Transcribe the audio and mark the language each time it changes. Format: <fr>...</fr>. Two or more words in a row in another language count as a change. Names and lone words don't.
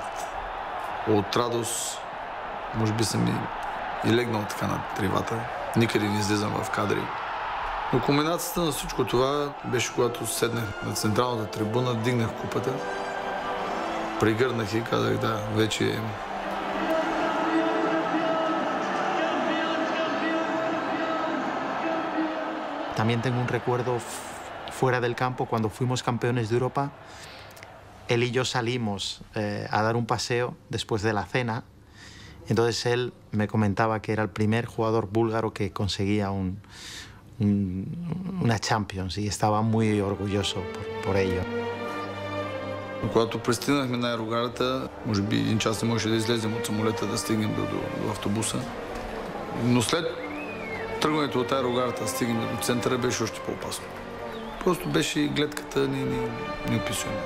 <bg>От радост, може би съм и легнал така на тривата. Никъде не излизам в кадри. Но кулминацията на всичко това беше, когато седнах на централната трибуна, дигнах купата, прегърнах и казах, да, вече</bg> <es>También tengo un recuerdo fuera del campo, cuando fuimos campeones de Europa, él y yo salimos a dar un paseo después de la cena. Entonces él me comentaba que era el primer jugador búlgaro que conseguía una Champions y estaba muy orgulloso por ello.</es> <bg>Когато пристигнахме на аерогарата, може би един час не можеше да излезем от самолета, да стигнем до автобуса. Но след тръгването от аерогарата, стигнем до центъра, беше още по-опасно. Просто беше гледката неописуема.</bg>